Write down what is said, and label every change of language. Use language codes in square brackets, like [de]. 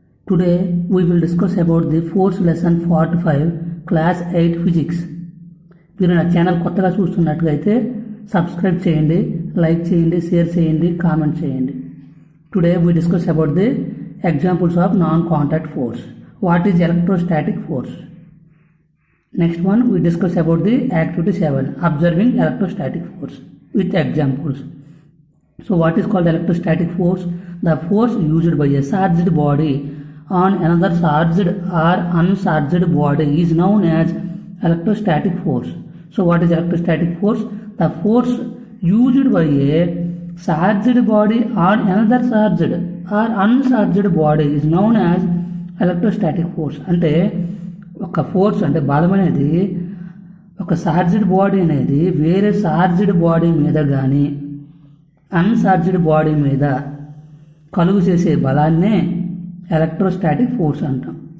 [en] Today we will discuss about the fourth lesson 45 class 8 physics. [te] మీరు నా channel కొత్తగా చూస్తున్నట్లయితే సబ్స్క్రైబ్ చేయండి, లైక్ చేయండి, షేర్ చేయండి, కామెంట్ చేయండి. [en] Today we discuss about the examples of non-contact force. What is electrostatic force? Next one we discuss about the activity 7, observing electrostatic force with examples. So what is called electrostatic force? The force used by a charged body on another charged or uncharged body is known as electrostatic force. So what is electrostatic force? The force used by a charged body on another charged or uncharged body is known as electrostatic force. [te] అంటే ఒక force అంటే బలం అనేది ఒక charged body అనేది వేరే charged body మీద కానీ అన్చార్జ్డ్ బాడీ మీద కలుగు చేసే బలాన్నే ఎలక్ట్రోస్టాటిక్ ఫోర్స్ అంటాం.